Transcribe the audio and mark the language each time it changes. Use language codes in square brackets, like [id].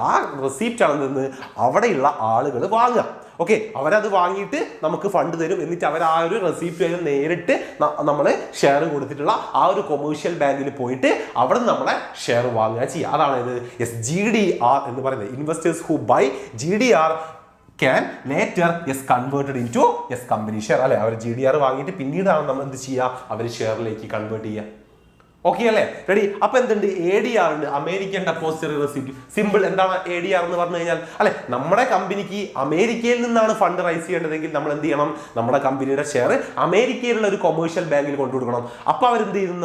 [ml] ആ റെസിപ്റ്റാണ് നിന്ന് അവിടെയുള്ള ആളുകൾ വാങ്ങുക. ഓക്കെ, അവരത് വാങ്ങിയിട്ട് നമുക്ക് ഫണ്ട് തരും. എന്നിട്ട് അവർ ആ ഒരു റെസിപ്റ്റ് നേരിട്ട് നമ്മൾ ഷെയർ കൊടുത്തിട്ടുള്ള ആ ഒരു കൊമേഴ്ഷ്യൽ ബാങ്കിൽ പോയിട്ട് അവിടെ നമ്മളെ ഷെയർ വാങ്ങുക ചെയ്യുക. അതാണ് ഇത് GDR എന്ന് പറയുന്നത്. [en] Investors who buy GDR can later converted into company share. [ml] അല്ലെ, അവർ GDR വാങ്ങിയിട്ട് പിന്നീടാണ് നമ്മൾ എന്ത് ചെയ്യുക? അവർ ഷെയറിലേക്ക് കൺവേർട്ട് ചെയ്യുക. ഓക്കെ അല്ലേ? റെഡി? അപ്പൊ എന്തുണ്ട്? ADR ഉണ്ട്, അമേരിക്കൻ ഡെപ്പോസിറ്ററി റെസിപ്റ്റ്. സിമ്പിൾ. എന്താണ് ADR എന്ന് പറഞ്ഞു കഴിഞ്ഞാൽ? അല്ലെ, നമ്മുടെ കമ്പനിക്ക് അമേരിക്കയിൽ നിന്നാണ് ഫണ്ട് റൈസ് ചെയ്യേണ്ടതെങ്കിൽ നമ്മൾ എന്ത് ചെയ്യണം? നമ്മുടെ കമ്പനിയുടെ ഷെയർ അമേരിക്കയിലുള്ള ഒരു കൊമേഴ്ഷ്യൽ ബാങ്കിൽ കൊണ്ടു കൊടുക്കണം. അപ്പൊ അവരെന്ത് ചെയ്യുന്നു?